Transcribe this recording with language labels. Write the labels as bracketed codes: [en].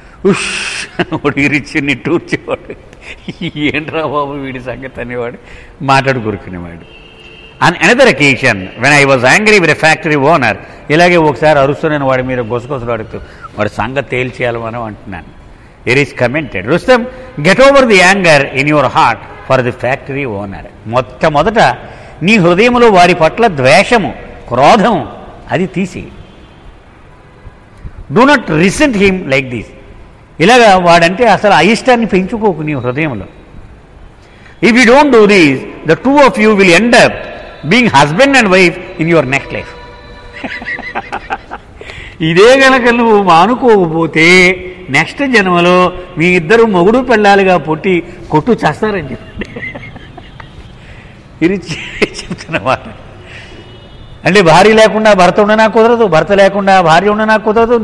[te] ఉష్ వాడు ఇరిచి నిట్టూర్చేవాడు, ఏంట్రా బాబు వీడి సంగతి అనేవాడు, మాట్లాడు కూరుకునేవాడు. [en] On another occasion, when I was angry with a factory owner, [te] ఇలాగే ఒకసారి అరుస్తున్నాను వాడి మీద గొసగొసలు అడుగుతూ, వాడి సంగతి తేల్చేయాలి మనం అంటున్నాను. [en] It is commented, Rustam, get over the anger in your heart for the factory owner. [te] మొట్టమొదట నీ హృదయంలో వారి పట్ల ద్వేషము, క్రోధము అది తీసి. [en] Do not resent him like this. [te] ఇలాగా వాడంటే అసలు అయిష్టాన్ని పెంచుకోకు నీ హృదయంలో. [en] If you don't do this, the two of you will end up being husband and wife in your next life. [te] ఇదే గనక నువ్వు మానుకోకపోతే నెక్స్ట్ జన్మలో మీ ఇద్దరు మొగుడు పెళ్ళాలుగా పుట్టి కొట్టు చేస్తారని చెప్పండి. ఇది చెప్తున్నమాట. అంటే భార్య లేకుండా భర్త ఉండనా కుదరదు, భర్త లేకుండా భార్య ఉండనా కుదరదు.